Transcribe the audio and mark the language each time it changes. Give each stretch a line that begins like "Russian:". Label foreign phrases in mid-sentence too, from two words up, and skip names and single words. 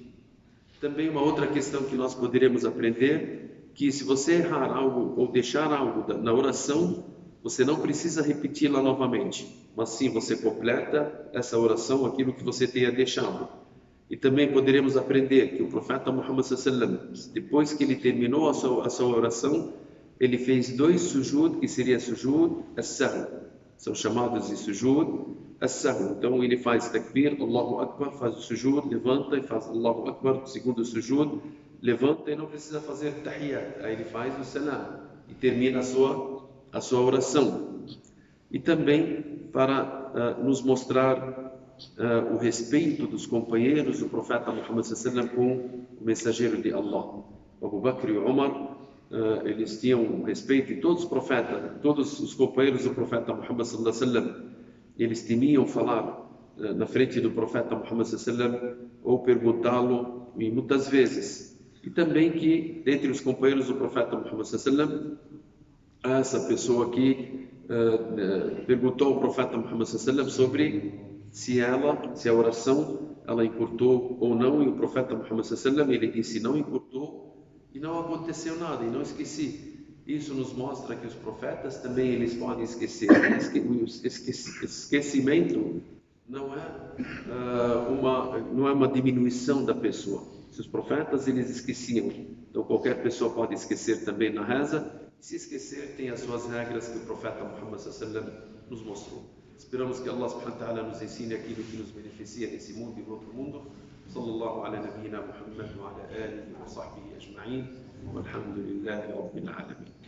Portuguese: Também uma outra questão que nós poderemos aprender, que se você errar algo ou deixar algo na oração, você não precisa repeti-la novamente, mas sim você completa essa oração, aquilo que você tenha deixado. E também poderemos aprender que o profeta Muhammad
Arabic: صلى الله عليه وسلم,
Portuguese: depois que ele terminou a sua oração, ele fez 2 sujud, que seria
Arabic: سجود السهو.
Portuguese: São chamados de
Arabic: سجود السهو.
Portuguese: Então ele faz takbir,
Arabic: الله أكبر,
Portuguese: faz o sujud, levanta e faz
Arabic: الله أكبر,
Portuguese: segundo sujud, levanta e não precisa fazer tahiyyat. Aí ele faz o salam e termina a sua oração. E também para nos mostrar o respeito dos companheiros do profeta Muhammad
Arabic: صلى الله عليه وسلم
Portuguese: com o mensageiro de Allah. Abu Bakr e Umar, eles tinham respeito, e todos os profetas, todos os companheiros do profeta Muhammad
Arabic: صلى الله عليه وسلم,
Portuguese: eles temiam falar na frente do profeta Muhammad
Arabic: صلى الله عليه وسلم
Portuguese: ou perguntá-lo, e muitas vezes. E também que entre os companheiros do profeta Muhammad
Arabic: صلى الله عليه وسلم,
Portuguese: essa pessoa que perguntou ao profeta Muhammad
Arabic: صلى الله عليه وسلم
Portuguese: sobre se a oração ela encurtou ou não, e o profeta Muhammad
Arabic: صلى الله عليه وسلم,
Portuguese: ele disse não encurtou e não aconteceu nada, e não esqueci. Isso nos mostra que os profetas também eles podem esquecer. O esquecimento não é uma diminuição da pessoa. Se os profetas eles esqueciam, então qualquer pessoa pode esquecer também na reza. Se esquecer, tem as suas regras que o profeta Muhammad
Arabic: صلى الله عليه وسلم
Portuguese: nos mostrou. Esperamos que
Arabic: الله سبحانه وتعالى
Portuguese: nos ensine aquilo que nos beneficia nesse mundo e no outro mundo.
Arabic: صلى الله على نبينا محمد وعلى آله وصحبه أجمعين. والحمد لله رب العالمين.